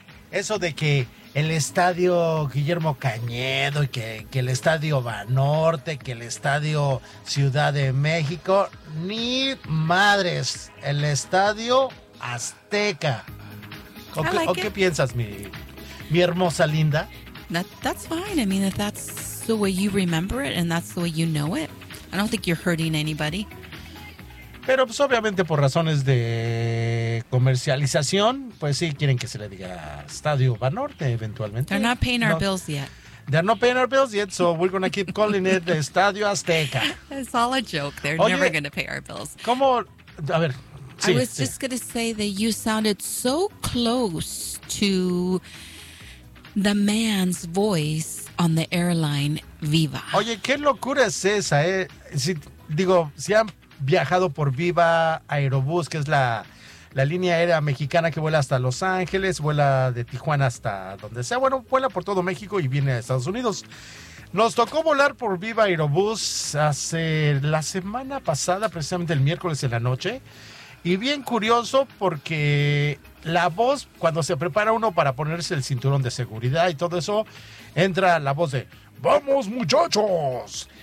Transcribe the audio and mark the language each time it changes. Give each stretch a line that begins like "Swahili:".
Spanish: eso de que el Estadio Guillermo Cañedo y que el Estadio Banorte, que el Estadio Ciudad de México, ni madres, el Estadio Azteca. ¿O, like o qué piensas, mi hermosa linda?
English: That's fine. I mean, if that's the way you remember it and that's the way you know it, I don't think you're hurting anybody.
Spanish: Pero pues obviamente por razones de comercialización, pues sí quieren que se le diga Estadio Banorte eventualmente.
English: They're not paying our bills yet. They're not paying our bills yet, so we're going to keep calling it Estadio Azteca. It's all a joke. They're never going to pay our bills.
Spanish: ¿Cómo? A ver. Sí,
English: I was just going to say that you sounded so close to the man's voice on the airline Viva.
Spanish: Oye, qué locura es esa, Si, digo, si han viajado por Viva Aerobús, que es la línea aérea mexicana que vuela hasta Los Ángeles, vuela de Tijuana hasta donde sea, bueno, vuela por todo México y viene a Estados Unidos. Nos tocó volar por Viva Aerobús hace la semana pasada, precisamente el miércoles en la noche, y bien curioso porque la voz, cuando se prepara uno para ponerse el cinturón de seguridad y todo eso, entra la voz de ¡vamos, muchachos!